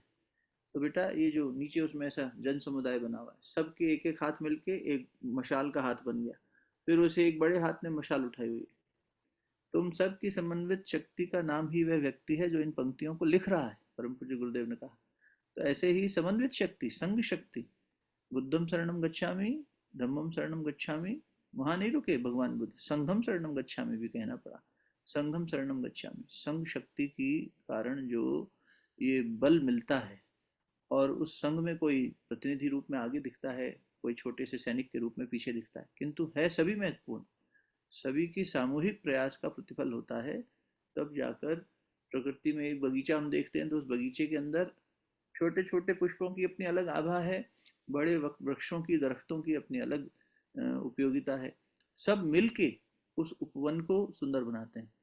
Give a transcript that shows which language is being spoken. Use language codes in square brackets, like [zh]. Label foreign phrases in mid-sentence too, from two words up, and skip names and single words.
[hi] तो बेटा ये जो नीचे उसमें ऐसा जन समुदाय बना हुआ है, सबके एक एक हाथ मिलके एक मशाल का हाथ बन गया, फिर उसे एक बड़े हाथ ने मशाल उठाई हुई है। तुम सब की समन्वित शक्ति का नाम ही वह व्यक्ति है जो इन पंक्तियों को लिख रहा है, परम पूज्य गुरुदेव ने कहा। तो ऐसे ही समन्वित शक्ति, संघ शक्ति, [pi] बुद्धम शरणम गच्छामि, धम्मम शरणम गच्छामि, [hi] वहां नहीं रुके भगवान बुद्ध, [pi] संघम शरणम गच्छामि [hi] भी कहना पड़ा, [pi] संघम शरणम गच्छामि। [hi] संघ शक्ति की कारण जो ये बल मिलता है, और उस संघ में कोई प्रतिनिधि रूप में आगे दिखता है, कोई छोटे से सैनिक के रूप में पीछे दिखता है, किंतु है सभी महत्वपूर्ण, सभी की सामूहिक प्रयास का प्रतिफल होता है। तब जाकर प्रकृति में एक बगीचा हम देखते हैं तो उस बगीचे के अंदर छोटे छोटे पुष्पों की अपनी अलग आभा है, बड़े वृक्षों की, दरख्तों की अपनी अलग उपयोगिता है, सब मिलके उस उपवन को सुंदर बनाते हैं।